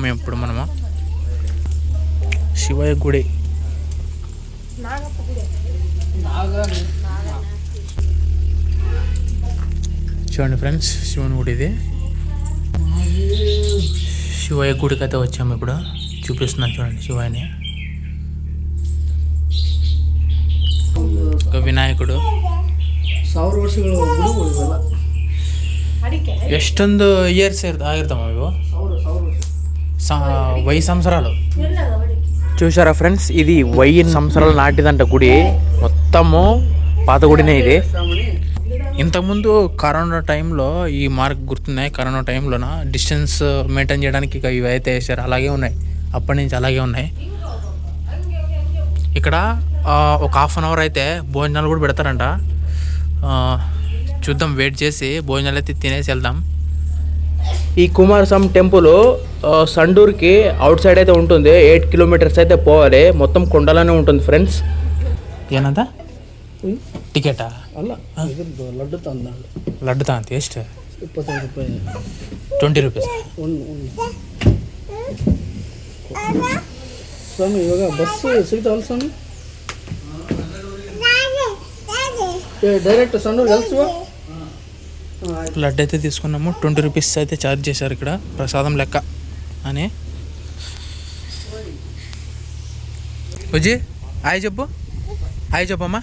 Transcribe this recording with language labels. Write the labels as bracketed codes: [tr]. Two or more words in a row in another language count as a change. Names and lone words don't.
[te] ఇప్పుడు మనము శివయ్య గుడి చూడండి ఫ్రెండ్స్, శివుని గుడి ఇది. శివయ్య గుడికి అయితే వచ్చాము. ఇప్పుడు చూపిస్తున్నాను చూడండి శివయ్యని. ఒక వినాయకుడు. [kn] ಎಷ್ಟೊಂದು ಇಯರ್ಸ್ ಆಗಿರ್ತಾವ ಇವು 1000 సంవత్సరాలు. [te] చూసారా ఫ్రెండ్స్, ఇది 1000 సంవత్సరాలు నాటిదంట గుడి. మొత్తము పాత గుడినే ఇది. ఇంతకుముందు కరోనా టైంలో ఈ మార్క్ గుర్తున్నాయి. కరోనా టైంలోన [en] distance maintain [te] చేయడానికి ఇక ఇవి అయితే వేసారు. అలాగే ఉన్నాయి, అప్పటి నుంచి అలాగే ఉన్నాయి. ఇక్కడ ఒక 1/2 అవర్ అయితే భోజనాలు కూడా పెడతారంట. చూద్దాం, వెయిట్ చేసి భోజనాలు అయితే తినేసి వెళ్దాం. ఈ కుమారస్వామి టెంపుల్ సండూర్కి అవుట్ సైడ్ అయితే ఉంటుంది. 8 కిలోమీటర్స్ అయితే పోవాలి. మొత్తం కొండలోనే ఉంటుంది ఫ్రెండ్స్. [kn] ಏನಂತ ಟಿಕೆಟಾ? ಅಲ್ಲ, ಲಡ್ಡು ತಗೊಂತ ಎಷ್ಟು? 25 ರೂಪಾಯಿ. 20 ರೂಪೀಸ್. ಸ್ವಾಮಿ ಇವಾಗ ಬಸ್ ಸಿಗ್ತಾವಲ್ಲ ಸ್ವಾಮಿ డైరెక్ట్ సండూరు కలుసువా [te] లడ్డు అయితే తీసుకున్నాము 20 రూపీస్ అయితే ఛార్జ్ చేశారు ఇక్కడ ప్రసాదం లెక్క అని. బుజ్జి హాయ్ చెప్పు, హాయ్ చెప్పమ్మా.